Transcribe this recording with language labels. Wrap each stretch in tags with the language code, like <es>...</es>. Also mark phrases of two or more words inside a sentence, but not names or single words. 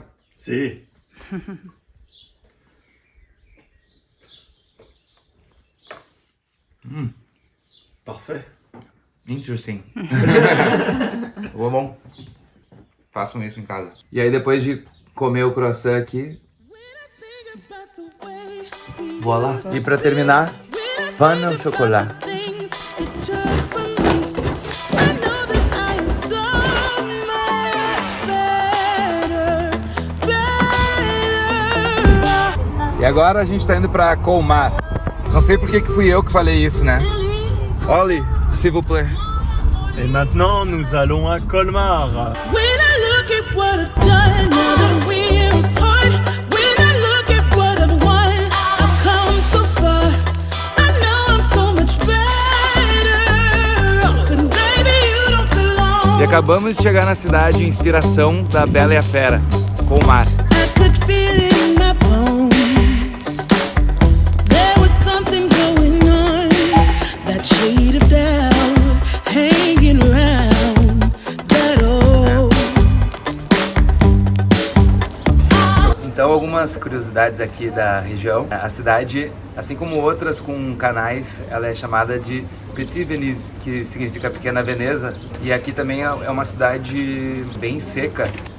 <pt>Sim. Parfait. Interesting. Bom. Façam isso em casa. E aí depois de comer o croissant aqui, voilà. E pra terminar,</pt> <fr>pain au chocolat.</fr> <pt>E agora a gente tá indo pra Colmar. Não sei por que fui eu que falei isso, né?</pt> <fr>Oli, s'il vous plaît. Et maintenant, nous allons à Colmar.</fr> <en>When I look at what I've done, now that we're apart. When I look at what I've won, I've come so far. I know I'm so much better off, and baby you don't belong.</en> <pt>E acabamos de chegar na cidade, inspiração da Bela e a Fera, Colmar.</pt> <en>I could feel it in my bones. There was something going on, that shade of doubt hanging around that old.</en> <pt>Então, algumas curiosidades aqui da região. A cidade, assim como outras com canais, ela é chamada de Petit Venise, que significa Pequena Veneza. E aqui também é uma cidade bem seca.</pt>